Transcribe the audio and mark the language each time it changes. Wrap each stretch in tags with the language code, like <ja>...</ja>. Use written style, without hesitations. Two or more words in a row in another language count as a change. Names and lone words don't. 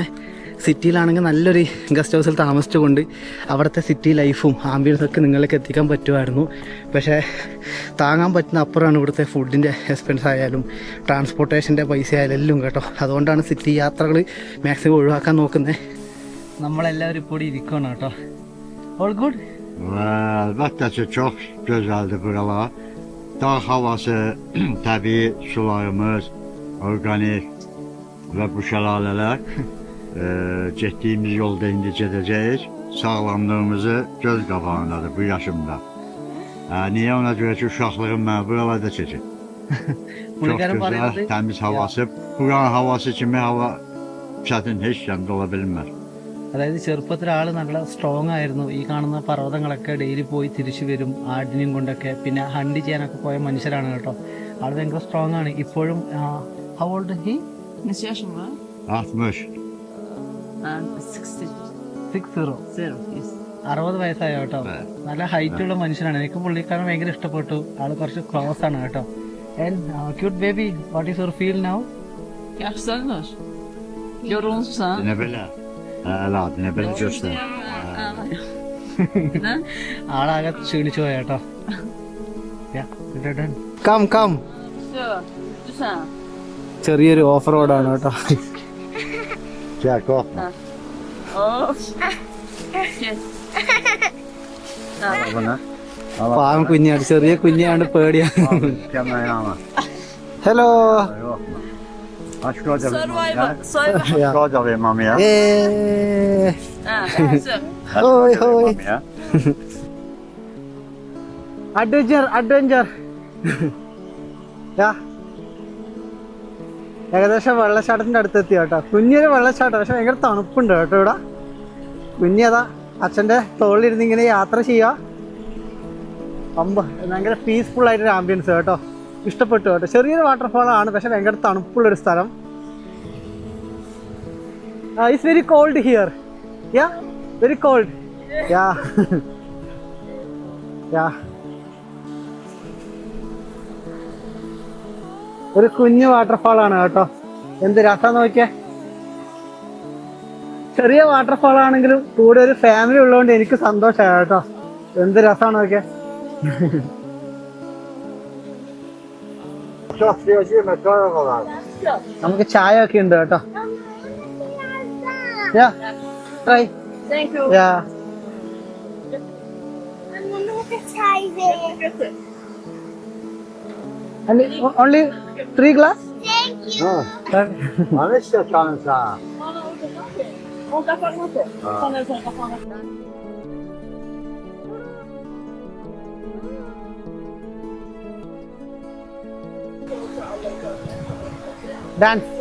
<ml>സിറ്റിയിലാണെങ്കിൽ നല്ലൊരു ഗസ്റ്റ് ഹൗസിൽ താമസിച്ചുകൊണ്ട് അവിടുത്തെ സിറ്റി ലൈഫും ആംബിയൻസൊക്കെ നിങ്ങളിലേക്ക് എത്തിക്കാൻ പറ്റുമായിരുന്നു. പക്ഷേ താങ്ങാൻ പറ്റുന്ന അപ്പുറമാണ് ഇവിടുത്തെ ഫുഡിൻ്റെ എക്സ്പെൻസ് ആയാലും ട്രാൻസ്പോർട്ടേഷൻ്റെ പൈസ ആയാലും എല്ലാം കേട്ടോ. അതുകൊണ്ടാണ് സിറ്റി യാത്രകൾ മാക്സിമം ഒഴിവാക്കാൻ നോക്കുന്നത്. നമ്മളെല്ലാവരും ഇപ്പോൾ ഇരിക്കണം കേട്ടോ.</ml> <en>All good.</en> <az>Əlbəttə ki, çox gözəldir buralar. Dağ havası, təbii sularımız, orqanik və bu şəlalələr getdiyimiz yolda indi gedəcəyik. Sağlamlığımızı göz qabağındadır bu yaşımda. Niyə? Ona görə ki, uşaqlığım mən buralarda keçib. Çox gözəl, təmiz havası. Buranın havası kimi hava çətin heç kəmdə ola bilməz.</az> <ml>അതായത് ചെറുപ്പത്തിൽ ആൾ നല്ല സ്ട്രോങ് ആയിരുന്നു. ഈ കാണുന്ന പർവ്വതങ്ങളൊക്കെ ഡെയിലി പോയി തിരിച്ചു വരും ആടിനെയും കൊണ്ടൊക്കെ. പിന്നെ ഹണ്ട് ചെയ്യാനൊക്കെ പോയ മനുഷ്യരാണ് കേട്ടോ. ആൾ ഭയങ്കര സ്ട്രോങ് ആണ് ഇപ്പോഴും.</ml> <en>how old he?</en> <ml>60. 60 വയസ്സായോ കേട്ടോ. നല്ല ഹൈറ്റ് ഉള്ള മനുഷ്യനാണ്. എനിക്ക് പുള്ളിക്കാരൻ ഭയങ്കര ഇഷ്ടപ്പെട്ടു. ആള് കുറച്ച് ക്ലോസ് ആണ് കേട്ടോ.</ml> <en>cute baby, what is your feel now?</en> <az>Dinə belə. Hələ dinə belə göstər.</az> <ml>ആളാകെ ക്ഷീണിച്ചു പോയ കേട്ടോ.</ml> <en>come come.</en> <ml>ചെറിയൊരു ഓഫ് റോഡാണ് കേട്ടോ.</ml> <az>Gəl, qorxma.</az> <ml>പാവം കുഞ്ഞാണ്, ചെറിയ കുഞ്ഞാണ്, പേടിയാണ്. ഹലോ.</ml> <az>Şurada ver mamaya. Hoi hoi.</az> <ml>അഡ്വഞ്ചർ. ഏകദേശം വെള്ളച്ചാട്ടത്തിന്റെ അടുത്തെത്തി കേട്ടോ. കുഞ്ഞൊരു വെള്ളച്ചാട്ടം, പക്ഷെ ഭയങ്കര തണുപ്പുണ്ട് കേട്ടോ ഇവിടെ. കുഞ്ഞതാ അച്ഛൻ്റെ തോളിലിരുന്ന് ഇങ്ങനെ യാത്ര ചെയ്യുക. ഭയങ്കര പീസ്ഫുൾ ആയിട്ടൊരു ആംബിയൻസ് കേട്ടോ. ഇഷ്ടപ്പെട്ടു കേട്ടോ. ചെറിയൊരു വാട്ടർഫാൾ ആണ്, പക്ഷെ ഭയങ്കര തണുപ്പുള്ളൊരു സ്ഥലം.</ml> <en>it's very cold here. very cold.</en> <ml>ഒരു കുഞ്ഞു വാട്ടർഫാൾ ആണ് കേട്ടോ. എന്ത് രസം നോക്കിയേ. ചെറിയ വാട്ടർഫാൾ ആണെങ്കിലും കൂടെ ഒരു ഫാമിലി ഉള്ളതുകൊണ്ട് എനിക്ക് സന്തോഷമായി കേട്ടോ. എന്ത് രസമാണ് നോക്കിയേ. നമുക്ക് ചായ ഒക്കെ ഉണ്ട് കേട്ടോ. ട്രൈ.</ml> <en>Only 3 glass? Thank you. Anışta tanısa. Dance.</en>